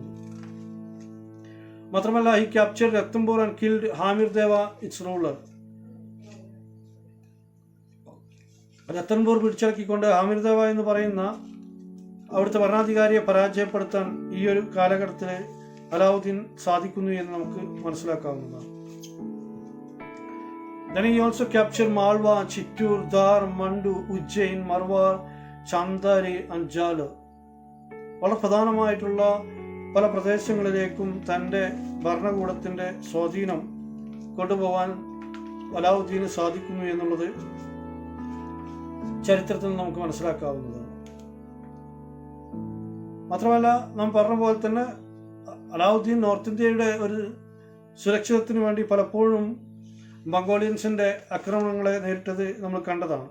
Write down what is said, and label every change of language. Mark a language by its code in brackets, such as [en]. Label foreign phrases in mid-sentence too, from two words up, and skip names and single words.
[en] മാത്രമല്ല he captured Ranthambore and killed Hamir Deva its ruler. [ml] രത്തൻപൂർ പിടിച്ചടക്കിക്കൊണ്ട് ഹാമിർ ദേവ എന്ന് പറയുന്ന അവിടുത്തെ ഭരണാധികാരിയെ പരാജയപ്പെടുത്താൻ ഈ ഒരു കാലഘട്ടത്തിൽ അലാവുദ്ദീൻ സാധിക്കുന്നു എന്ന് നമുക്ക് മനസ്സിലാക്കാവുന്നതാണ്. [en] Then he also captured Malwa, Chittur, Dhar, Mandu, Ujjain, Marwar, Chandari and Jalor. [ml] വളരെ പ്രധാനമായിട്ടുള്ള പല പ്രദേശങ്ങളിലേക്കും തൻ്റെ ഭരണകൂടത്തിൻ്റെ സ്വാധീനം കൊണ്ടുപോകാൻ അലാവുദ്ദീന് സാധിക്കുന്നു എന്നുള്ളത് ചരിത്രത്തിൽ നമുക്ക് മനസ്സിലാക്കാവുന്നതാണ്. മാത്രമല്ല നാം പറഞ്ഞ പോലെ തന്നെ അലാവുദ്ദീൻ നോർത്ത് ഇന്ത്യയുടെ ഒരു സുരക്ഷിതത്തിന് വേണ്ടി പലപ്പോഴും മംഗോളിയൻസിൻ്റെ ആക്രമണങ്ങളെ നേരിട്ടത് നമ്മൾ കണ്ടതാണ്.